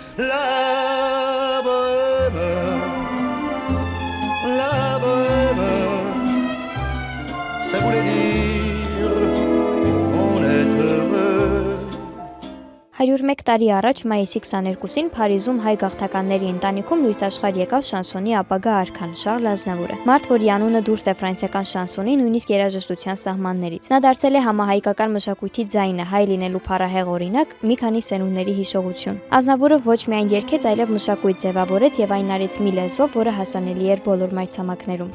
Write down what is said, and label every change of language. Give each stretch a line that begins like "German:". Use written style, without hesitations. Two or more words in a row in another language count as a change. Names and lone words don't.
French: La bohème, ça voulait dire on est heureux.
Armenian: 101 տարի առաջ մայիսի 22-ին Փարիզում հայ գաղթականների ընտանիքում լույս աշխարհ եկավ շանսոնի ապագա արքան Շարլ Ազնավուրը։ Մարդ, որի անունը դուրս է ֆրանսիական շանսոնի, նույնիսկ երաժշտության սահմաններից։ Նա դարձել է համահայկական մշակույթի ձայնը, հայ լինելու փառահեղ օրինակ, մի քանի սերունդների հիշողություն։ Ազնավուրը ոչ միայն երգեց, այլև մշակույթ ձևավորեց եւ այն արեց մի լեզվով, որը հասանելի էր բոլոր մայրցամաքներում։